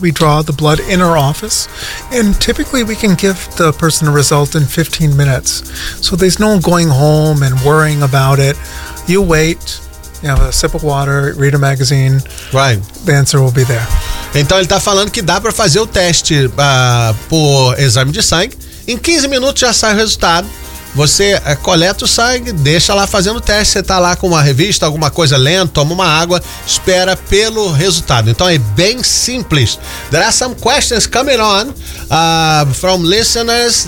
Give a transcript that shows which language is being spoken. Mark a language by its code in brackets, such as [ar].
[en] We draw the blood in our office, and typically we can give the person a result in 15 minutes. So there's no going home and worrying about it. You wait, you have a sip of water, read a magazine. Right. The answer will be there. [pt] Então ele está falando que dá para fazer o teste por exame de sangue. Em 15 minutos já sai o resultado. Você coleta o sangue, deixa lá fazendo o teste. Você está lá com uma revista, alguma coisa lendo, toma uma água, espera pelo resultado. Então é bem simples. [en] There are some questions coming on from listeners.